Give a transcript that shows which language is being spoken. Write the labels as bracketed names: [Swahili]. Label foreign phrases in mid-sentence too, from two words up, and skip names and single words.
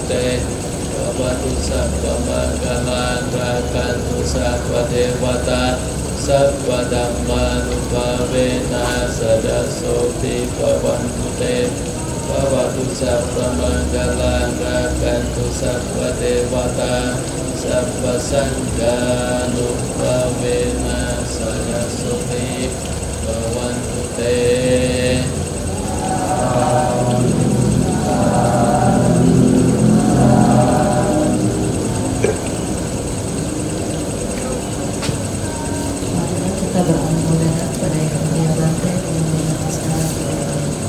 [Pali] te bhavatu sabba manggalang rahantu sabba dewata sabba dhammanupamena sadasoti bhavantu te bhavatu sabba manggalang rahantu sabba dewata sabba sanghanupamena sadasoti bhavantu te. [Indonesian] Kita berangan-angan pada yang mulia Bante dengan sekarang.